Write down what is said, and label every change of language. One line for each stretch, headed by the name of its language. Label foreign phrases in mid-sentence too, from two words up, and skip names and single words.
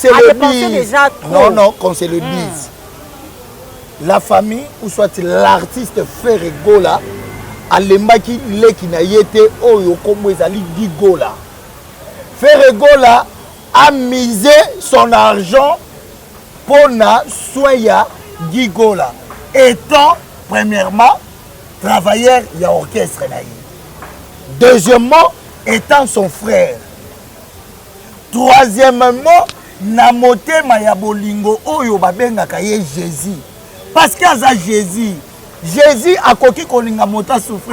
French: Non, qu'on se le dise. La famille ou soit l'artiste Ferregola
Lingala: alembaki leki na yete oyo kombo ezali Gigola.
French: Ferregola a misé son argent pour
Lingala: na soya Gigola
French: étant premièrement travailleur
Lingala: ya orchestre na ye.
French: Deuxièmement étant son frère.
Lingala: Troisièmement na motema ya bolingo oyo babengaka ye Jésus.
French: Parce que
Lingala: aza Jésus a koki kolinga mota souffrir.